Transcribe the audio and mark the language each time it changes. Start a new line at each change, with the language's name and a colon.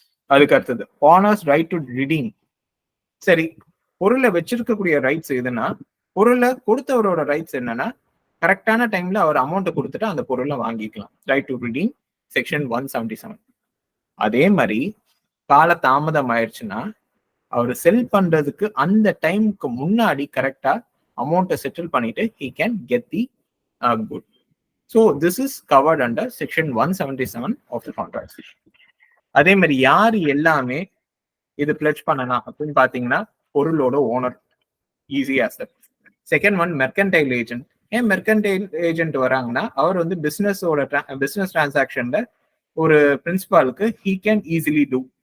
Tamil: அதுக்கு அடுத்தது பானர்ஸ் right to redeem. சரி, பொருளை வச்சிருக்கக்கூடிய ரைட்ஸ் எதுனா, பொருளை கொடுத்தவரோட ரைட்ஸ் என்னன்னா, கரெக்டான டைம்ல அவர் அமௌண்ட்டை கொடுத்துட்டு அந்த பொருளை வாங்கிக்கலாம், ரைட் டு ரிடீம் செக்ஷன் 177. அதே மாதிரி கால தாமதம் ஆயிடுச்சுன்னா அவர் செல் பண்றதுக்கு அந்த டைமுக்கு முன்னாடி கரெக்டா அமௌண்ட்டை செட்டில் பண்ணிட்டு
English: he can get the good. So this is covered under section 177 of the contract.
Tamil: அதே மாதிரி யார் எல்லாமே இது பிளட்ஜ் பண்ணலாம் அப்படின்னு பாத்தீங்கன்னா, பொருளோட owner,
English: Easy as that.
Tamil: Second one mercantile agent. ஏன் மெர்கன்டைல் ஏஜென்ட் வராங்கன்னா, அவர் வந்து பிசினஸ் டிரான்சாக்ஷன்ல ஒரு பிரின்சிபாலுக்கு
English: he can easily do.